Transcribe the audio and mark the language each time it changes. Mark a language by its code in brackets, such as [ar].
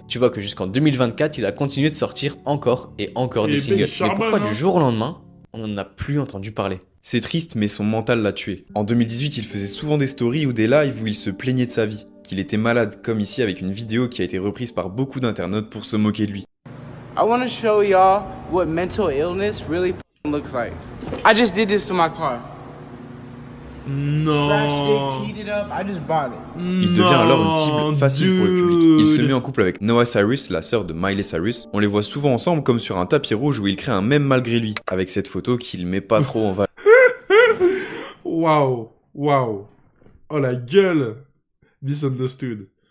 [fr] Tu vois que jusqu'en 2024, il a continué de sortir encore et encore des singles. Mais pourquoi du jour au lendemain, on n'en a plus entendu parler? C'est triste, mais son mental l'a tué. En 2018, il faisait souvent des stories ou des lives où il se plaignait de sa vie, qu'il était malade, comme ici avec une vidéo qui a été reprise par beaucoup d'internautes pour se moquer de lui. [en] I want to show y'all what mental illness really looks like. I just did this to my car. [fr] Non. Il devient alors une cible facile pour le public. Il se met en couple avec Noah Cyrus, la sœur de Miley Cyrus. On les voit souvent ensemble comme sur un tapis rouge où il crée un mème malgré lui, avec cette photo qu'il met pas trop en valeur. Waouh. Waouh. Oh la gueule. Misunderstood.